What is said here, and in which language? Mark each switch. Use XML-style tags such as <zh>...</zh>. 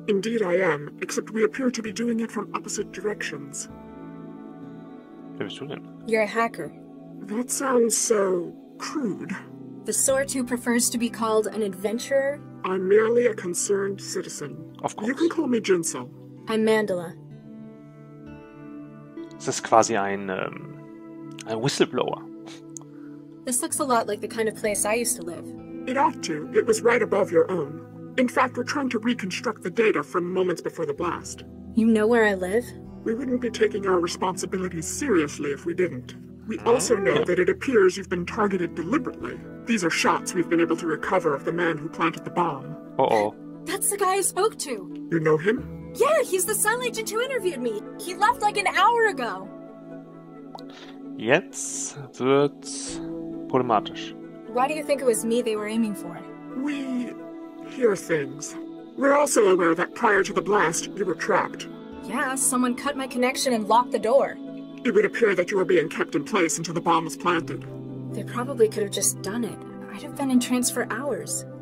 <en>Indeed I am, except we appear to be doing it from opposite directions.</en> <de>Wer bist du denn?</de> <en>You're a hacker. That sounds so crude. The sort who prefers to be called an adventurer? I'm merely a concerned citizen. Of course. You can call me Jinsel. I'm Mandela.</en> <de>Es ist quasi ein Whistleblower.</de> <en>This looks a lot like the kind of place I used to live. It ought to. It was right above your own. In fact, we're trying to reconstruct the data from moments before the blast. You know where I live? We wouldn't be taking our responsibilities seriously if we didn't. We also know that it appears you've been targeted deliberately. These are shots we've been able to recover of the man who planted the bomb. Oh. That's the guy I spoke to. You know him? Yeah, he's the cell agent who interviewed me. He left like an hour ago.</en> <de>Jetzt wird's problematisch.</de> <en>Why do you think it was me they were aiming for? We hear things. We're also aware that prior to the blast, you were trapped. Yeah, someone cut my connection and locked the door. It would appear that you were being kept in place until the bomb was planted. They probably could have just done it. I'd have been in trance for hours.</en>